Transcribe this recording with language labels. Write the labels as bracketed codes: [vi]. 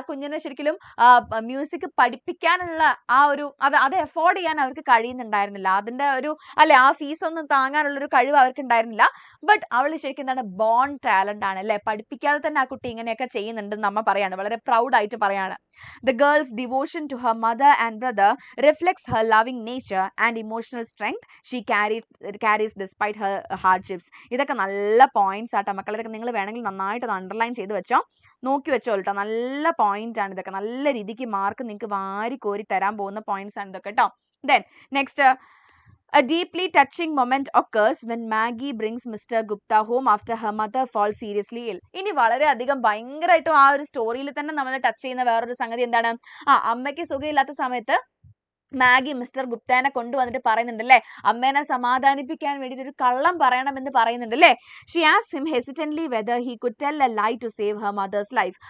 [ml] ആ കുഞ്ഞിനെ ശരിക്കും മ്യൂസിക് പഠിപ്പിക്കാനുള്ള ആ ഒരു അത് അഫോർഡ് ചെയ്യാൻ അവർക്ക് കഴിയുന്നുണ്ടായിരുന്നില്ല. അതിന്റെ ഒരു അല്ലെ ആ ഫീസ് ഒന്നും താങ്ങാനുള്ള ഒരു കഴിവ് അവർക്ക് ഉണ്ടായിരുന്നില്ല. ബട്ട് അവൾ ശരിക്കും എന്താണ്, ബോൺ ടാലന്റ് ആണ് അല്ലെ. പഠിപ്പിക്കാതെ തന്നെ ആ കുട്ടി ഇങ്ങനെയൊക്കെ ചെയ്യുന്നുണ്ടെന്ന് നമ്മ പറയാണ്, വളരെ പ്രൗഡ് ആയിട്ട് പറയാണ്. [en] The girl's devotion to her mother and brother reflects her loving nature and emotional strength she carries despite her hardships. [ml] ഇതൊക്കെ നല്ല പോയിന്റ്സ് ആട്ടോ മക്കളെ. ഇതൊക്കെ നിങ്ങൾ വേണമെങ്കിൽ നന്നായിട്ട് അണ്ടർലൈൻ ചെയ്ത് വെച്ചോ, നോക്കി വെച്ചോ കേട്ടോ. നല്ല പോയിന്റ് ആണ് ഇതൊക്കെ. നല്ല രീതിക്ക് മാർക്ക് നിങ്ങൾക്ക് വാരി കോരി തരാൻ പോകുന്ന പോയിന്റ്സ് ആണ് ഇതൊക്കെ കേട്ടോ. [en] Then next, a deeply touching moment occurs when Maggie brings Mr. Gupta home after her mother falls seriously ill. [ml] ഇനി വളരെയധികം ഭയങ്കരമായിട്ടും ആ ഒരു സ്റ്റോറിയിൽ തന്നെ നമ്മളെ ടച്ച് ചെയ്യുന്ന വേറൊരു സംഗതി എന്താണ്, അമ്മയ്ക്ക് സുഖമില്ലാത്ത സമയത്ത് മാഗി മിസ്റ്റർ ഗുപ്തനെ കൊണ്ടുവന്നിട്ട് പറയുന്നുണ്ട് അല്ലേ, അമ്മേനെ സമാധാനിപ്പിക്കാൻ വേണ്ടിയിട്ട് ഒരു കള്ളം പറയണമെന്ന് പറയുന്നുണ്ട് അല്ലേ. [en] She asks him hesitantly whether he could tell a lie to save her mother's life.